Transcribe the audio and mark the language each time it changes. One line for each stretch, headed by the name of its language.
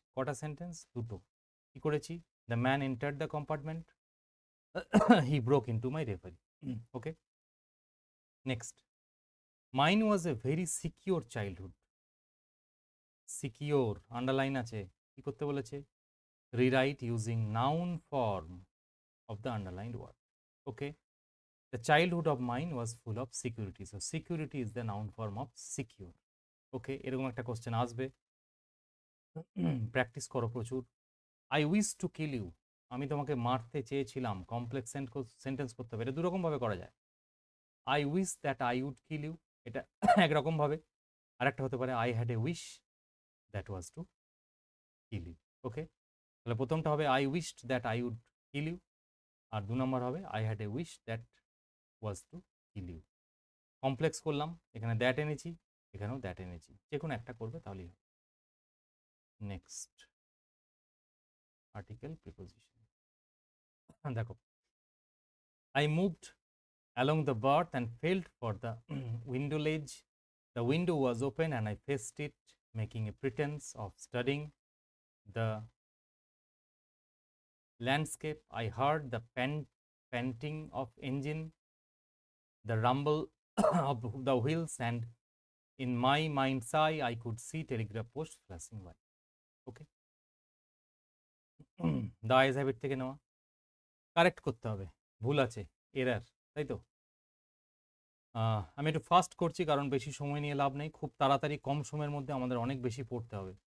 Bangla: কটা সেন্টেন্স, দুটো। কি করেছি,
English: The man entered the compartment, he broke into my reverie. Okay, next, mine was a very secure childhood. Secure underline
Bangla: আছে, কি করতে বলেছে,
English: Rewrite using noun form of the underlined word. Okay, the childhood of mine was full of security. So security is the noun form of secure.
Bangla: Okay, এরকম একটা question আসবে, practice করো প্রচুর।
English: I wish to kill you,
Bangla: আমি তোমাকে মারতে চেয়েছিলাম। Complex sentence করতে হবে, এটা দুরকম ভাবে করা যায়।
English: I wish that I would kill you,
Bangla: এটা একরকম ভাবে। আর একটা হতে পারে,
English: I had a wish that was to kill you. Okay,
Bangla: তাহলে প্রথমটা হবে
English: I wished that I would kill you,
Bangla: আর 2 নম্বর হবে
English: I had a wish that was to kill you.
Bangla: Complex করলাম, এখানে দ্যাট এনেছি, এখানেও দ্যাট এনেছি, যে কোনো একটা করবে তাহলেই হবে।
English: Next, article preposition.
Bangla: দেখো,
English: I moved along the berth and felt for the window ledge. The window was open and I faced it, making a pretence of studying the landscape. I heard the panting of engine, the rumble of the wheels, and in my mind's eye, I could see telegraph posts flashing by. Okay. The eyes habit
Bangla: থেকে নেওয়া, correct করতে হবে, ভুল আছে, error, তাই তো। আমি একটু ফাস্ট করছি কারণ বেশি সময় নিয়ে লাভ নেই, খুব তাড়াতাড়ি কম সময়ের মধ্যে আমাদের অনেক বেশি পড়তে হবে।